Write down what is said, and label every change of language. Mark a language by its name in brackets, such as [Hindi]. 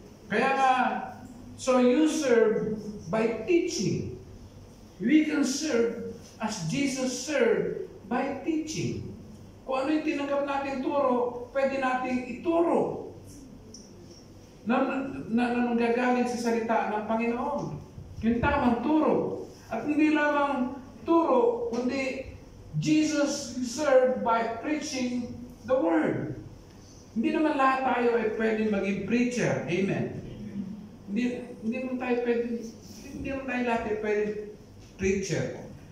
[Filipino] Kaya nga, [English] so you serve by teaching. We can serve as Jesus served by teaching. [Filipino] Kung ano yung tinanggap natin turo, pwede natin ituro na nanggagaling sa salita ng Panginoon. Yung tamang turo. At hindi lamang turo, kundi [English] Jesus served by preaching the Word. [Filipino] Hindi naman lahat tayo ay pwede maging preacher. Amen. Hindi naman tayo lahat ay pwede preacher.